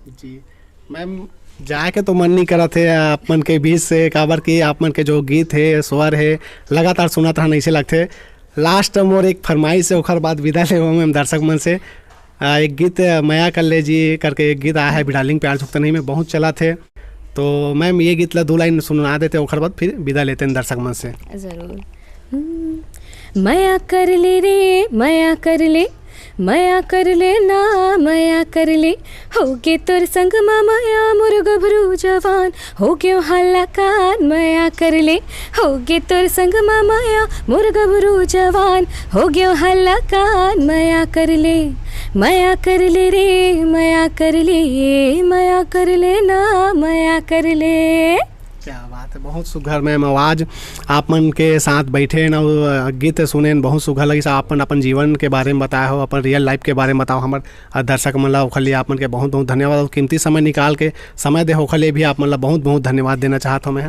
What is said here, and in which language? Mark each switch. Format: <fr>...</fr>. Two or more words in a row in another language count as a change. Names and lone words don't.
<hne>जी मैम, जाके तो मन नहीं करा थे आप मन के बीच से, काबर की आप मन के जो गीत है, स्वर है, लगातार सुनाता नहीं से लगते। लास्ट मोर एक फरमाइश है, ओखर बाद विदा ले मैम दर्शक मन से। एक गीत माया कर ले जी करके एक गीत आया है, बिडालिंग प्यार झुकता नहीं में बहुत चला थे, तो मैम ये गीत ला 2 लाइन सुना देते, ओखर बाद फिर विदा लेते हैं दर्शक मन से। ज़रूर। माया कर ले रे माया कर ले, माया कर ले ना माया कर ले, हो गे तोर संग माया मोर गभरू जवान, हो गयो हल्ला कान माया कर ले, हो गे तोर संग माया मोर गभरू जवान, हो गयो हल्ला कान माया कर ले, माया कर ले रे माया कर ले, माया कर ले ना माया कर ले। क्या बात है, बहुत सुघर मैम आवाज़। आप मन के साथ बैठे ना गीत सुने बहुत सुघर लगी। आप मन अपन जीवन के बारे में बताया हो, अपन</hne> <en>real life</en> <hne>के बारे में बताओ हमारे दर्शक मन ला। ओखर लिए आप मन के बहुत बहुत धन्यवाद। और कीमती समय निकाल के समय दे ओखर लिए भी आप मन ला बहुत बहुत धन्यवाद देना चाहता हूँ मैं।</hne>